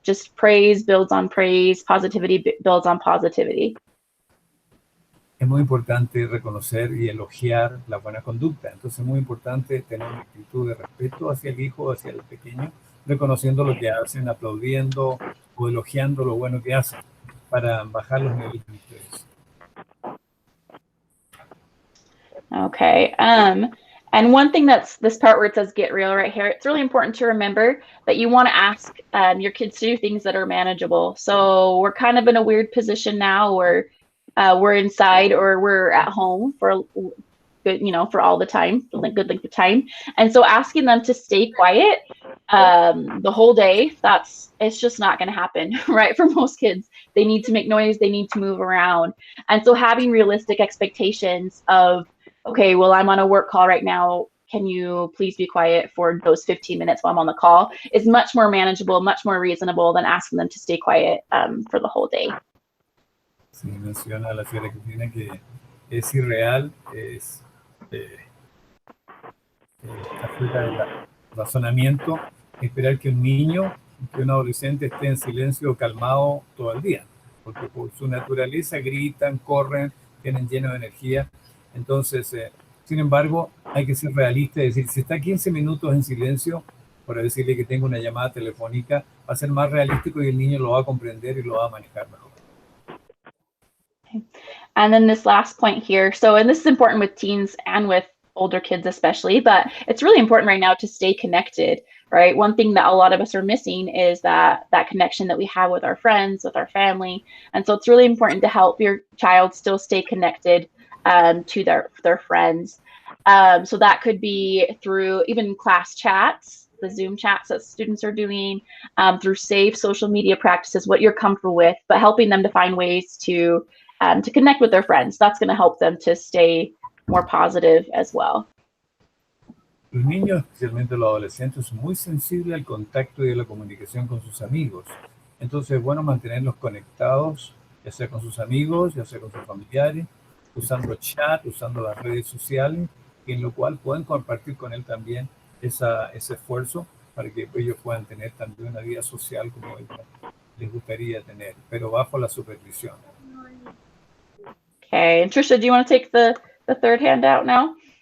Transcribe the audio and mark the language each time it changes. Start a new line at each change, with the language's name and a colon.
English: Just praise builds on praise, positivity builds on positivity.
Spanish: Es muy importante reconocer y elogiar la buena conducta. Entonces es muy importante tener una actitud de respeto hacia el hijo, hacia el pequeño, reconociendo lo que hacen, aplaudiendo o elogiando lo bueno que hacen para bajar los niveles de estrés.
English: Okay. And one thing that's this part where it says get real right here, it's really important to remember that you want to ask your kids to do things that are manageable. So we're kind of in a weird position now where we're inside or we're at home for good, for all the time, good length of time. And so asking them to stay quiet the whole day, it's just not going to happen, right? For most kids, they need to make noise, they need to move around. And so having realistic expectations of, okay, well, I'm on a work call right now, can you please be quiet for those 15 minutes while I'm on the call, is much more manageable, much more reasonable than asking them to stay quiet for the whole day.
Spanish: Sí, menciona la señora Cristina que es irreal, es afuera del razonamiento esperar que un niño, que un adolescente esté en silencio calmado todo el día, porque por su naturaleza gritan, corren, tienen lleno de energía. Entonces, sin embargo, hay que ser realista y decir, si está 15 minutos en silencio, por decirle que tengo una llamada telefónica, va a ser más realístico y el niño lo va a comprender y lo va a manejar mejor.
English: And then this last point here, and this is important with teens and with older kids especially, but it's really important right now to stay connected, right? One thing that a lot of us are missing is that connection that we have with our friends, with our family. And so it's really important to help your child still stay connected to their friends. So that could be through even class chats, the Zoom chats that students are doing, through safe social media practices, what you're comfortable with, but helping them to find ways to connect with their friends. That's going to help them to stay more positive as well.
Spanish: Los niños, especialmente los adolescentes, son muy sensibles al contacto y a la comunicación con sus amigos. Entonces es bueno mantenerlos conectados, ya sea con sus amigos, ya sea con sus familiares, usando chat, usando las redes sociales, en lo cual pueden compartir con él también ese esfuerzo para que ellos puedan tener también una vida social como ellos les gustaría tener, pero bajo la supervisión.
English: Okay, and Trisha, do you want to take the third handout now?